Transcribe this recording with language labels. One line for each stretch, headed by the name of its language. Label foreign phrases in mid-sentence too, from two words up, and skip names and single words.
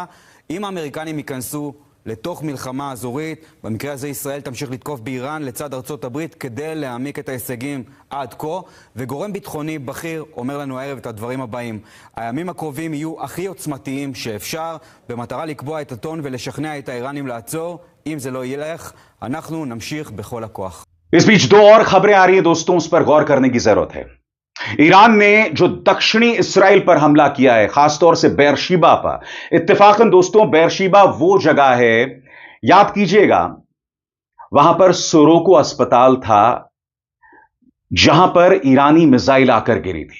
Hebrew: אם האמריקנים ייכנסו לתוך מלחמה אזורית, במקרה הזה ישראל תמשיך לתקוף באיראן לצד ארצות הברית כדי להעמיק את ההישגים עד כה, וגורם ביטחוני בכיר אומר לנו הערב את הדברים הבאים: הימים הקרובים יהיו הכי עוצמתיים שאפשר, במטרה לקבוע את הטון ולשכנע את האיראנים לעצור. אם זה לא ילך, אנחנו नमशीख בכל הכוח.
Hindi: इस बीच 2 और खबरें आ रही हैं दोस्तों, उस पर गौर करने की जरूरत है। ईरान ने जो दक्षिणी इसराइल पर हमला किया है, खासतौर से बेरशीबा पर। इत्तेफाकन दोस्तों बेरशीबा वो जगह है, याद कीजिएगा, वहां पर सोरोको अस्पताल था जहां पर ईरानी मिसाइल आकर गिरी थी।